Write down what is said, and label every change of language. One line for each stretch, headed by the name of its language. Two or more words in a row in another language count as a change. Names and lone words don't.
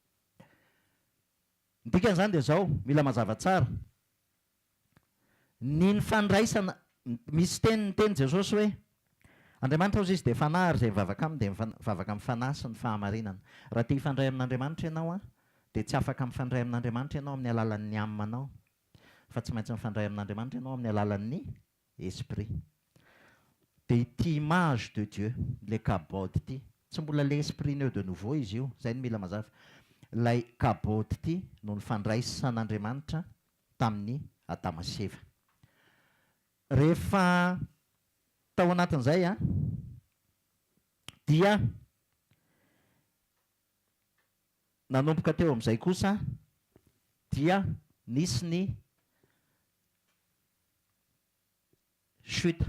Malagasy: Ny dikan'izany dia zao, mila mazava tsara, ny fandraisana, misy teny Jesosy hoe Andriamanitra ozy izy dia fanahy ary izay mivavaka aminy dia mivavaka amin'ny fanahy sy ny fahamarinana. Raha tia hifandray amin'Andriamanitra ianao a dia tsy afaka mifandray amin'Andriamanitra ianao amin'ny alalan'ny âme-anao, fa tsy maintsy mifandray amin'Andriamanitra ianao amin'ny alalan'ny esprit. Dia ity
French: image de Dieu,
Malagasy: le kabod ity, tsy mbola le
French: esprit né de nouveau
Malagasy: izy io, zay ny mila mazava. Ilay kabod ity no nifandraisan'Andriamanitra tamin'ny Adama sy Eva. Rehefa tao anatin'izay a dia nanomboka teo amin'izay kosa dia nisy ny chute.